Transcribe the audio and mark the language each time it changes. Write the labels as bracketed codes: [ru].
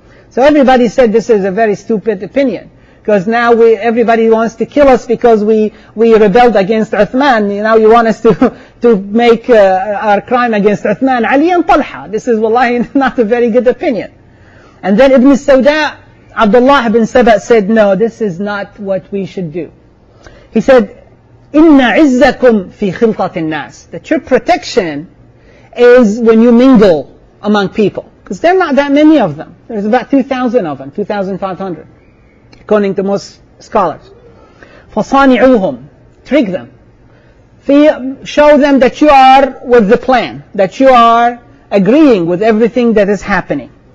[en] So everybody said this is a very stupid opinion, because now everybody wants to kill us because we rebelled against Uthman. Now you want us to make our crime against Uthman, Ali and Talha. This is wallahi not a very good opinion. And then Ibn Sawda, Abdullah ibn Saba said, no, this is not what we should do. He said, [ar] إِنَّ عِزَّكُمْ فِي خِلْطَةِ النَّاسِ. [en] That your protection is when you mingle among people. Because there are not that many of them. There's about 2,000 of them, 2,500, according to most scholars. [ar] فَصَانِعُوهُمْ. [en] Trick them. Show them that you are with the plan, that you are agreeing with everything that is happening.